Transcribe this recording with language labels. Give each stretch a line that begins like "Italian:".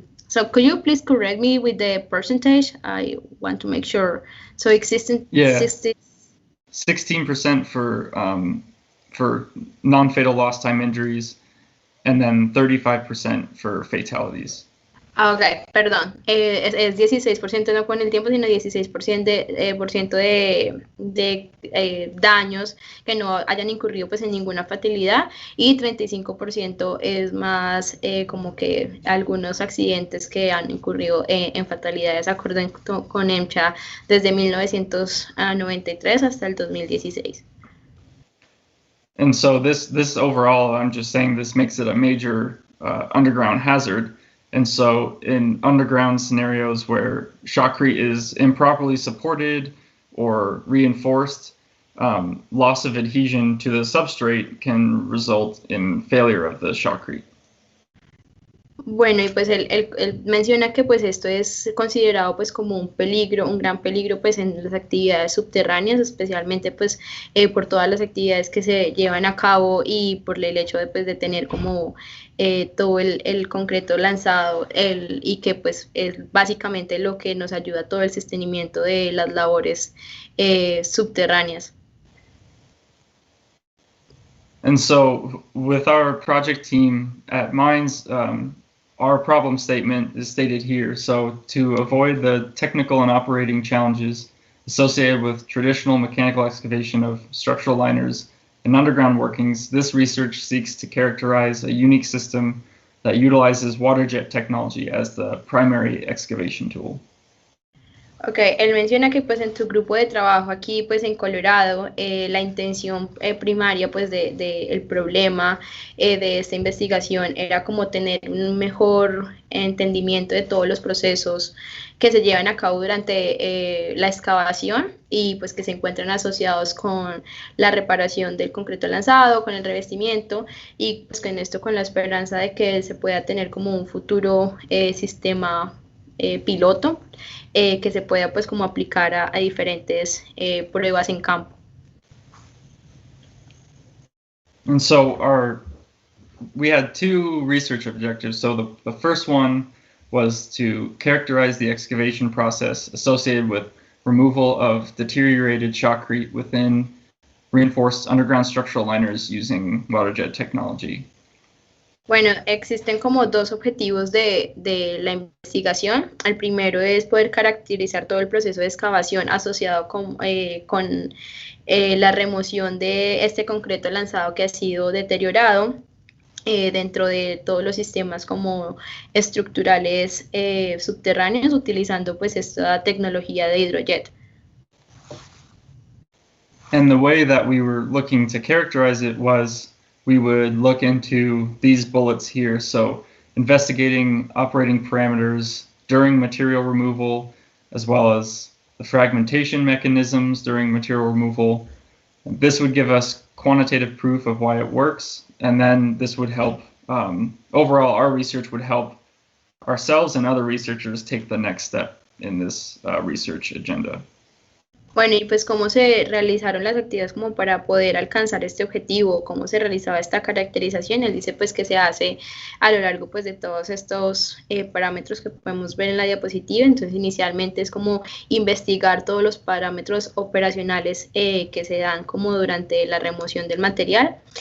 English: So could you please correct me with the percentage? I want to make sure. So existing 16% for non-fatal lost time injuries, and then 35% for fatalities.
Spanish: Ah, ok, perdón. Es 16%, no con el tiempo, sino 16% por ciento de daños que no hayan incurrido pues en ninguna fatalidad, y 35% es más como que algunos accidentes que han incurrido en fatalidades acorde con EMCHA desde 1993 hasta el 2016.
English: And so this overall, I'm just saying this makes it a major underground hazard. And so in underground scenarios where shotcrete is improperly supported or reinforced, loss of adhesion to the substrate can result in failure of the shotcrete.
Spanish: Bueno, y pues él menciona que pues esto es considerado pues como un peligro, un gran peligro pues en las actividades subterráneas, especialmente pues por todas las actividades que se llevan a cabo y por el hecho de pues de tener como todo el concreto lanzado y que pues es básicamente lo que nos ayuda a todo el sostenimiento de las labores subterráneas.
English: And so with our project team at Mines, our problem statement is stated here. So to avoid the technical and operating challenges associated with traditional mechanical excavation of structural liners and underground workings, this research seeks to characterize a unique system that utilizes Waterjet technology as the primary excavation tool.
Spanish: Ok, él menciona que pues en tu grupo de trabajo aquí pues en Colorado la intención primaria pues el problema de esta investigación era como tener un mejor entendimiento de todos los procesos que se llevan a cabo durante la excavación y pues que se encuentran asociados con la reparación del concreto lanzado, con el revestimiento y pues con esto con la esperanza de que se pueda tener como un futuro sistema piloto que se pueda pues como aplicar a diferentes pruebas en campo.
English: And so we had two research objectives. So the first one was to characterize the excavation process associated with removal of deteriorated shotcrete within reinforced underground structural liners using Waterjet technology.
Spanish: Bueno, existen como dos objetivos de la investigación. El primero es poder caracterizar todo el proceso de excavación asociado con la remoción de este concreto lanzado que ha sido deteriorado dentro de todos los sistemas como estructurales subterráneos, utilizando pues esta tecnología de hidrojet.
English: And the way that we were looking to characterize it was we would look into these bullets here. So investigating operating parameters during material removal, as well as the fragmentation mechanisms during material removal. This would give us quantitative proof of why it works. And then this would help, overall, our research would help ourselves and other researchers take the next step in this research agenda.
Spanish: Bueno, y pues cómo se realizaron las actividades como para poder alcanzar este objetivo, cómo se realizaba esta caracterización. Él dice pues que se hace a lo largo pues de todos estos parámetros que podemos ver en la diapositiva. Entonces inicialmente es como investigar todos los parámetros operacionales que se dan como durante la remoción del material.